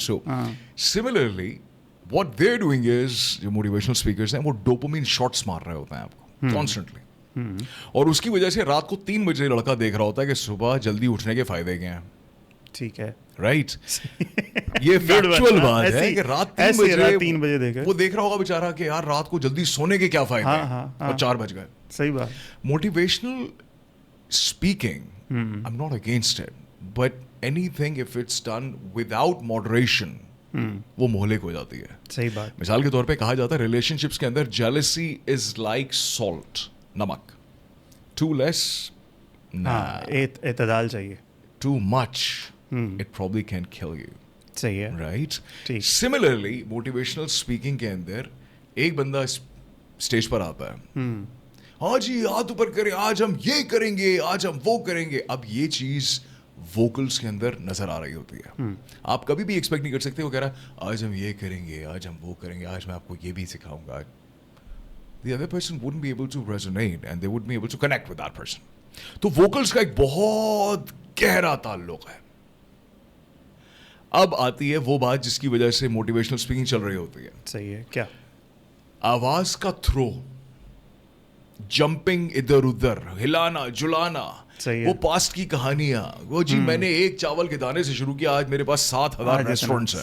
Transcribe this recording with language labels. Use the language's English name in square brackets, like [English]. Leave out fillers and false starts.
[Hindi] So similarly [English] what they're doing is, [Hindi] जो motivational speakers हैं वो डोपामिन शॉट्स मार रहे होते हैं आपको कॉन्स्टेंटली, और उसकी वजह से रात को 3 बजे लड़का देख रहा होता है कि सुबह जल्दी उठने के फायदे क्या हैं. ठीक है. राइट. ये फैक्चुअल बात है कि रात 3 बजे देखे वो देख रहा होगा बेचारा कि यार रात को जल्दी सोने के क्या फायदे हैं, और 4 बज गए. सही बात. [English] motivational speaking, I'm not against it, but anything if it's done without moderation, [Hindi] वो मोहलिक हो जाती है. सही बात. मिसाल के तौर पे कहा जाता है रिलेशनशिप्स के अंदर [English] jealousy is like salt, [Hindi] नमक. [English] Too less, [Hindi] एतदाल चाहिए. [English] Too much, it probably can kill you. [Hindi] सही है. [English] Right? [Hindi] Similarly, motivational speaking के अंदर एक बंदा स्टेज पर आता है, हाँ जी हाथ ऊपर करें, आज हम ये करेंगे, आज हम वो करेंगे. अब ये चीज वोकल्स के अंदर नजर आ रही होती है. आप कभी भी एक्सपेक्ट नहीं कर सकते वो कह रहा आज हम ये करेंगे, आज हम वो करेंगे, आज मैं आपको ये भी सिखाऊंगा. [English] The other person wouldn't be able to resonate and they wouldn't be able to connect with that person. [Hindi] तो वोकल्स का एक बहुत गहरा ताल्लुक है. अब आती है वो बात जिसकी वजह से मोटिवेशनल स्पीकिंग चल रही होती है. सही है. क्या? आवाज का थ्रो, जंपिंग इधर उधर, हिलाना जुलाना, वो पास्ट की कहानियां, वो जी मैंने एक चावल के दाने से शुरू किया, आज मेरे पास 7,000 रेस्टोरेंट्स हैं.